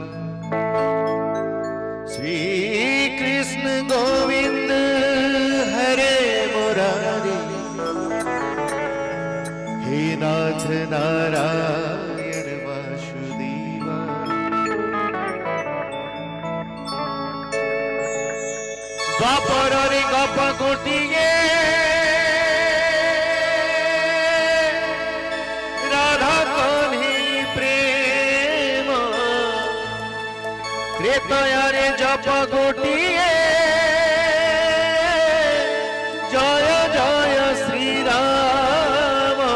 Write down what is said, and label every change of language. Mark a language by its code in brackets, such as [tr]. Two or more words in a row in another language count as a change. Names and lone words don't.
[sa] श्री कृष्ण गोविंद हरे मुरारे, हे नाथ नारायण वासुदेवा। [or] ଦ୍ୱାପର ରେ ଗପ ଗୋଟିଏ ରାଧା କହ୍ନାଇ ପ୍ରେମ, ତ୍ରେତୟା ରେ ଜପ ଗୋଟିଏ ଜୟ ଜୟ ଶ୍ରୀ ରାମ।